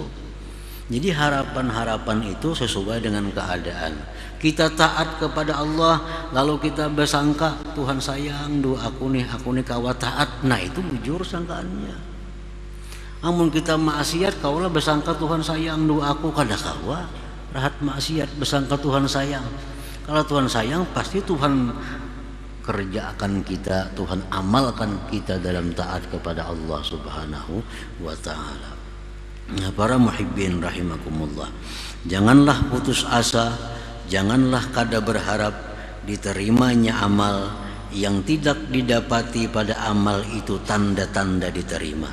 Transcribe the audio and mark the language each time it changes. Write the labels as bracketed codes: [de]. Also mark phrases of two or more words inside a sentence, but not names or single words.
[id] Jadi harapan-harapan itu sesuai dengan keadaan. Kita taat kepada Allah, lalu kita bersangka Tuhan sayang, [bjn] aku nih kawa taat. Nah itu bujur sangkaannya. Amun kita maksiat, kaulah bersangka Tuhan sayang, aku kada kawa rahat maksiat, bersangka Tuhan sayang. [id] Kalau Tuhan sayang, pasti Tuhan kerjakan kita, Tuhan amalkan kita dalam taat kepada Allah [ar] سبحانه وتعالى. [id] Nah, para muhibbin rahimakumullah, janganlah putus asa, janganlah kada berharap diterimanya amal yang tidak didapati pada amal itu tanda-tanda diterima.